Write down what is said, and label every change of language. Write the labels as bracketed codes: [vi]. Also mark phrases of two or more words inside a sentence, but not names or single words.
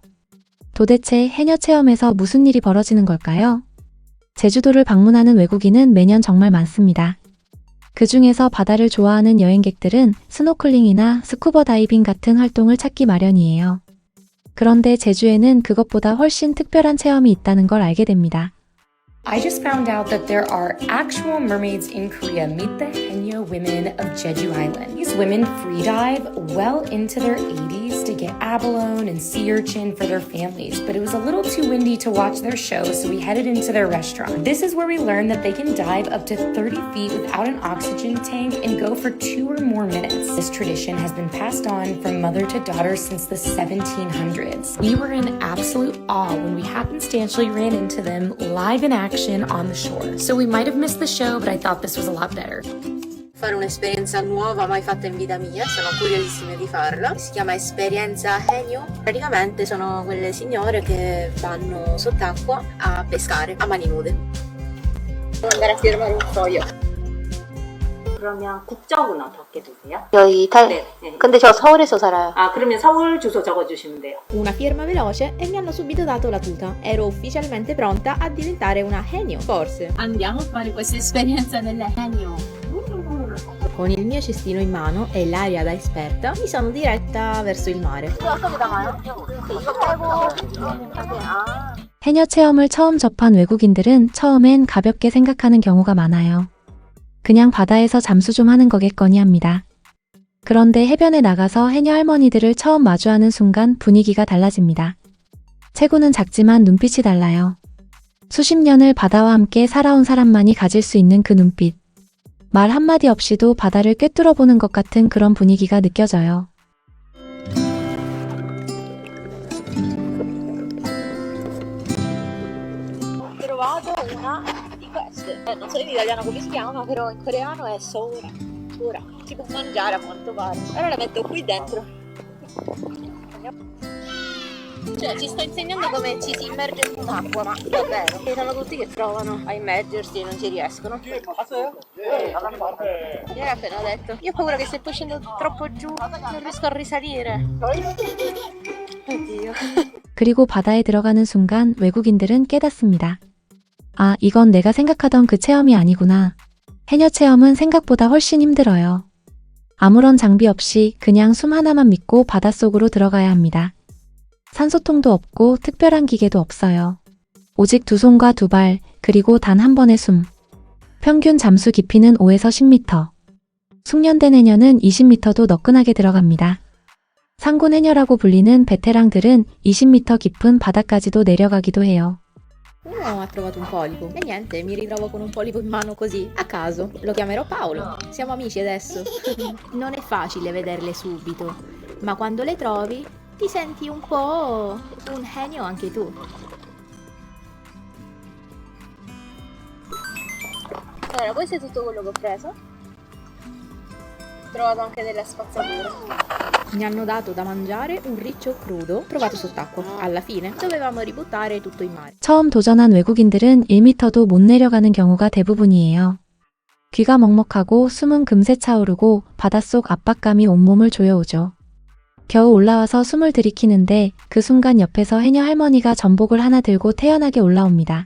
[ko] 도대체 해녀 체험에서 무슨 일이 벌어지는 걸까요? 제주도를 방문하는 외국인은 매년 정말 많습니다. 그 중에서 바다를 좋아하는 여행객들은 스노클링이나 스쿠버 다이빙 같은 활동을 찾기 마련이에요. 그런데 제주에는 그것보다 훨씬 특별한 체험이 있다는 걸 알게 됩니다. [en] I just found out that there are actual mermaids in Korea. Meet the Haenyeo women of Jeju Island. These women free dive well into their 80s to get abalone and sea urchin for their families, but it was a little too windy to watch their show, so we headed into their restaurant. This is where we learned that they can dive up to 30 feet without an oxygen tank and go for 2 or more minutes. This tradition has been passed on from mother to daughter since the 1700s. We were in absolute awe when we happenstantially ran into them live in action on the shore. So we might have missed the show, but I thought this was a lot better. [it] Fare un'esperienza nuova mai fatta in vita mia, sono curiosissima di farla. Si chiama esperienza Haenyeo. Praticamente sono quelle signore che vanno sott'acqua a pescare a mani nude. Devo andare a firmare un foglio. [ko] 그러면 국적은 어떻게 되세요? 여기 네. 근데 저 서울에서 살아요. 아, 그러면 서울 주소 적어주시면 돼요. [it] Una firma veloce e mi hanno subito dato la tuta. Ero ufficialmente pronta a diventare una Haenyeo, forse. Andiamo a fare questa esperienza nelle Haenyeo. Con il mio cestino in mano e l'aria da esperta, mi sono diretta verso il mare. [ko] 해녀 체험을 처음 접한 외국인들은 처음엔 가볍게 생각하는 경우가 많아요. 그냥 바다에서 잠수 좀 하는 거겠거니 합니다. 그런데 해변에 나가서 해녀 할머니들을 처음 마주하는 순간 분위기가 달라집니다. 체구는 작지만 눈빛이 달라요. 수십 년을 바다와 함께 살아온 사람만이 가질 수 있는 그 눈빛. 말 한마디 없이도 바다를 꿰뚫어 보는 것 같은 그런 분위기가 느껴져요. [it] Trovato una di queste. Non so in italiano come si chiama, però in coreano è sora. Sora. Si può mangiare a quanto pare. Ora la metto qui dentro. Cioè, ci sto insegnando come ci si immerge in un'acqua, ma davvero. Ci sono tutti che provano a immergersi e non ci riescono. Ieri ha appena detto. Io ho paura che se poi scendo troppo giù non riesco a risalire. Oddio. [ko] 그리고 바다에 들어가는 순간 외국인들은 깨닫습니다. 아, 이건 내가 생각하던 그 체험이 아니구나. 해녀 체험은 생각보다 훨씬 힘들어요. 아무런 장비 없이 그냥 숨 하나만 믿고 바닷속으로 들어가야 합니다. 산소통도 없고 특별한 기계도 없어요. 오직 두 손과 두 발, 그리고 단 한 번의 숨. 평균 잠수 깊이는 5에서 10m. 숙련된 해녀는 20m도 너끈하게 들어갑니다. 상군 해녀라고 불리는 베테랑들은 20m 깊은 바다까지도 내려가기도 해요. [it] Uno ha trovato un polipo e niente, mi ritrovo con un polipo in mano così, a caso. Lo chiamerò Paolo. Siamo amici adesso. Non è facile vederle subito, ma quando le trovi ti senti un po' un Haenyeo anche tu. Allora, questo è tutto quello che ho preso. Ho trovato anche delle spazzature. Mi hanno dato da mangiare un riccio crudo trovato sott'acqua. Alla fine dovevamo ributtare tutto in mare. [ko] 처음 도전한 외국인들은 1m도 못 내려가는 경우가 대부분이에요. 귀가 먹먹하고 숨은 금세 차오르고 바닷속 압박감이 온몸을 조여오죠. 겨우 올라와서 숨을 들이키는데 그 순간 옆에서 해녀 할머니가 전복을 하나 들고 태연하게 올라옵니다.